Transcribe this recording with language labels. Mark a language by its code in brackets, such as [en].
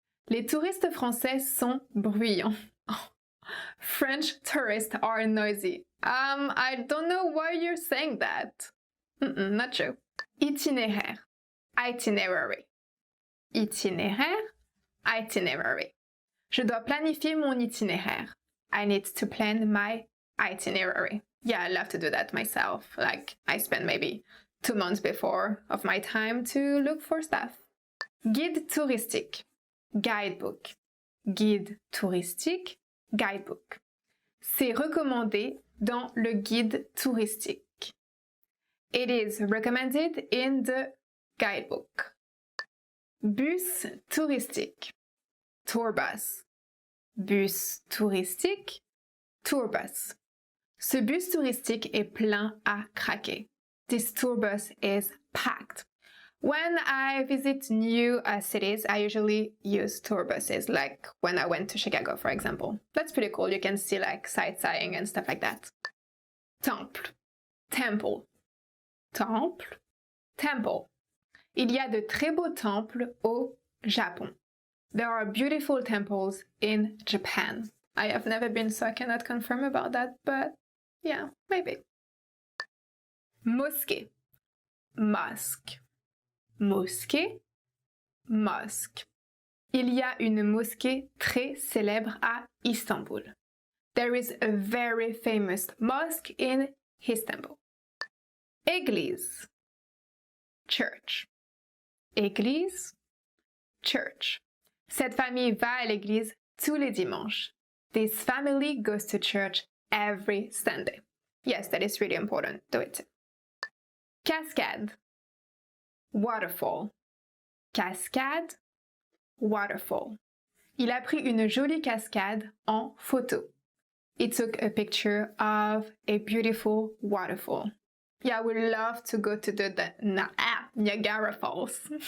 [fr] Les touristes français sont bruyants. [en] French tourists are noisy. I don't know why you're saying that. Not true. Itinéraire, itinerary. Itinéraire, itinerary. [fr] Je dois planifier mon itinéraire. [en] I need to plan my itinerary. Yeah, I love to do that myself. Like, I spend maybe 2 months before of my time to look for stuff. [fr] Guide touristique, guidebook. Guide touristique, guidebook. C'est recommandé dans le guide touristique. [en] It is recommended in the guidebook. Bus touristique, tour bus. [fr] Bus touristique, [en] tour bus. [fr] Ce bus touristique est plein à craquer. [en] This tour bus is packed. When I visit new cities, I usually use tour buses, like when I went to Chicago, for example. That's pretty cool. You can see like sightseeing and stuff like that. Temple, temple. Temple, temple. [fr] Il y a de très beaux temples au Japon. [en] There are beautiful temples in Japan. I have never been, so I cannot confirm about that, but yeah, maybe. Mosquée, mosque. Mosquée, mosque. [fr] Il y a une mosquée très célèbre à Istanbul. [en] There is a very famous mosque in Istanbul. Église, church. Église, church. [fr] Cette famille va à l'église tous les dimanches. [en] This family goes to church every Sunday. Yes, that is really important. Do it. Cascade, waterfall. Cascade, waterfall. [fr] Il a pris une jolie cascade en photo. [en] He took a picture of a beautiful waterfall. Yeah, I would love to go to the Niagara Falls.